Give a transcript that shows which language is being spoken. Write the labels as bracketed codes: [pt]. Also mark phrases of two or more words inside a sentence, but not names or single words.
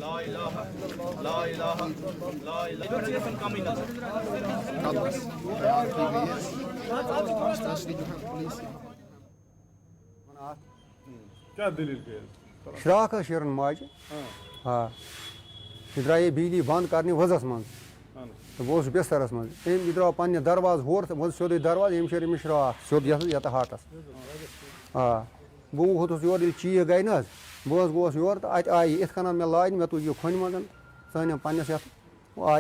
[ks] क्या दलील श्राख शेरन माज हाँ द्राये बिजली बंद करने वजह मज तो बह बिस्तरस मज द्राव पे दरवाज होर तो सोद दरवाज यम शेर श्राख सोद ये हाटस हाँ बह वोथस योर चीख गई ना बह गोस योर तो अत आई इत कन मे लाज मे तुज यह खन मज सन पन्नस ये आई